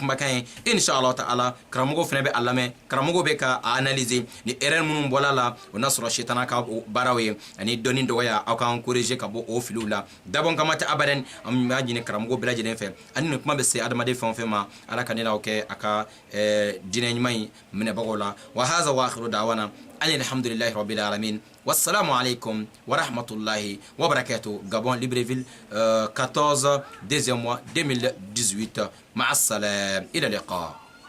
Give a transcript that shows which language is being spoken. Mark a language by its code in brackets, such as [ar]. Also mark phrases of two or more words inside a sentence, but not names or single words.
[bm] kumakan ye [ar] إن شاء الله تعالى [bm] karamɔgɔw fɛnɛ bɛ a lamɛn karamɔgɔw bɛ ka a analyser ni erreur minnu bɔla la o n'a sɔrɔ sitana ka baaraw ye ani dɔnni dɔgɔya aw k'an corriger ka bɔ o filiw la dabɔn kama tɛ abadan an b'a ɲini karamɔgɔw bɛɛ lajɛlen fɛ ani ni kuma bɛ se adamaden fɛn o fɛn ma ala ka ne n'aw kɛ a ka diinɛ ɲuman in minɛbagaw la [ar] وهذا وآخر دعوانا [bm] ani [ar] الحمد لله رب العالمين والسلام عليكم ورحمة الله وبركاته [bm] Gabon Libreville 14 [fr] deuxième mois [bm] 2018 [ar] مع السلام إلى اللقاء